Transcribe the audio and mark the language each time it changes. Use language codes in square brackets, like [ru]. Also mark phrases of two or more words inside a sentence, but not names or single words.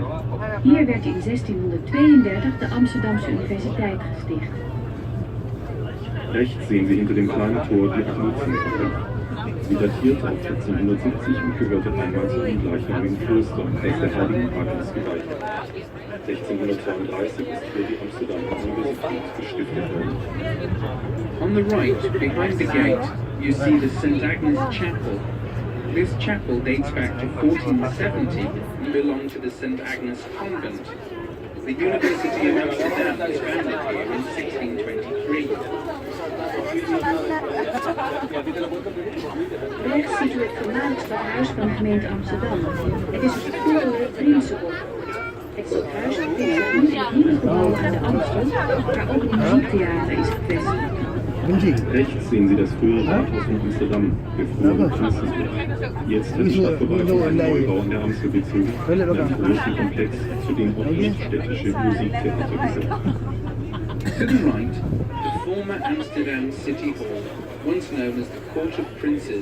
[nl] Hier werd in 1632 de Amsterdamse Universiteit gesticht. [de] Rechts sehen Sie hinter dem kleinen Tor die Agnietzenbrücke. Sie datiert auf 1470 und gehörte einmal zu dem gleichnamigen Kloster, das der heiligen Agnes geweiht war. 1632 ist hier die Amsterdamer Universität gestiftet worden. [en] On the right, behind the gate, you see the St. Agnes Chapel. This chapel dates back to 1470 and belonged to the St. Agnes Convent. The University of Amsterdam was founded here in 1623. [nl] Rechts ziet u het voormalig stadhuis van de gemeente Amsterdam. Het is het vroegere Prinsenhof. Het stadhuis bevindt zich nu in het nieuwe gebouw aan de Amstel, waar ook het muziektheater is gevestigd. [de] Rechts sehen Sie das frühere Rathaus von Amsterdam, der frühere Prinzenhof. Jetzt hat die Stadtverwaltung einen Neubau an der Amstel bezogen, einen großen Komplex, zu dem auch das städtische Musiktheater gehört. [en] To the right, the former Amsterdam City Hall, once known as the Court of Princes.